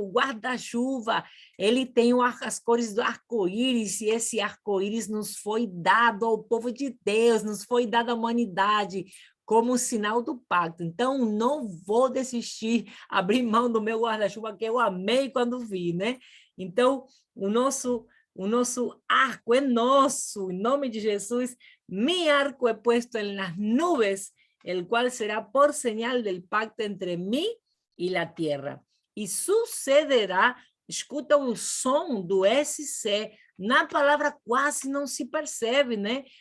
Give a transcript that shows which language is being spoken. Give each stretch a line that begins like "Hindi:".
Portuguese: O guarda-chuva, ele tem as cores do arco-íris, e esse arco-íris nos foi dado ao povo de Deus, nos foi dado à humanidade, como sinal do pacto. Então, não vou desistir, abrir mão do meu guarda-chuva, que eu amei quando vi, né? Então, o nosso arco é nosso, em nome de Jesus.
Spanish: Mi arco é puesto en las nubes, el cual será por señal del pacto entre mí y la tierra.
Portuguese: E sucederá, escuta o som do SC, na palavra quase não se percebe, né?